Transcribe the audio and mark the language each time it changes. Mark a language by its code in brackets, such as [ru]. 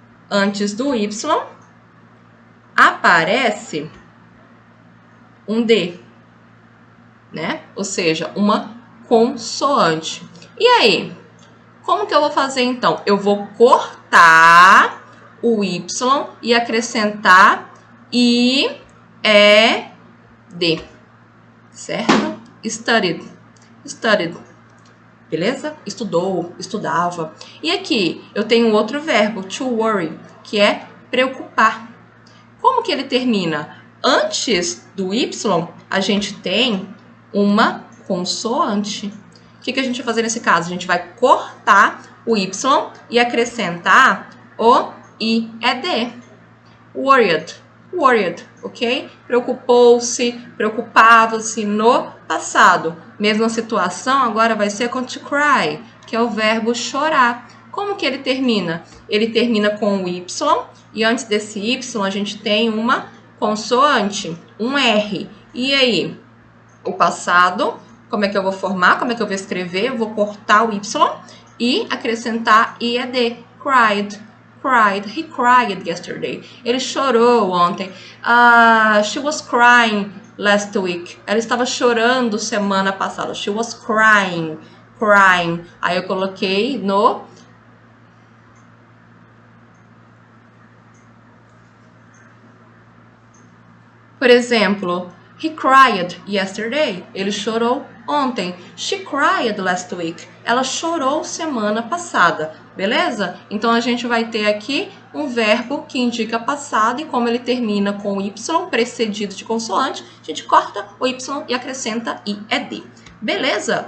[pt] Antes do Y, aparece um D, né? Ou seja, uma consoante. E aí? Como que eu vou fazer então? Eu vou cortar o Y e acrescentar IED, certo? [en] Studied, studied, beleza? [pt] Estudou, estudava. E aqui eu tenho outro verbo, to worry, que é preocupar. Como que ele termina? Antes do Y, a gente tem uma consoante. O que a gente vai fazer nesse caso? A gente vai cortar o Y e acrescentar o IED. Worried. Worried, ok? Preocupou-se, preocupava-se no passado. Mesma situação agora vai ser com to cry, que é o verbo chorar. Como que ele termina? Ele termina com o Y e antes desse Y a gente tem uma consoante, um R. E aí? O passado... Como é que eu vou formar? Como é que eu vou escrever? Eu vou cortar o Y e acrescentar IED. [en] Cried. Cried. He cried yesterday. [pt] Ele chorou ontem. [en] She was crying last week. [pt] Ela estava chorando semana passada. [en] She was crying. Crying. [pt] Aí eu coloquei no... Por exemplo, [en] he cried yesterday. [pt] Ele chorou ontem. [en] She cried last week. [pt] Ela chorou semana passada. Beleza? Então, a gente vai ter aqui um verbo que indica passado e como ele termina com Y precedido de consoante, a gente corta o Y e acrescenta IED. Beleza?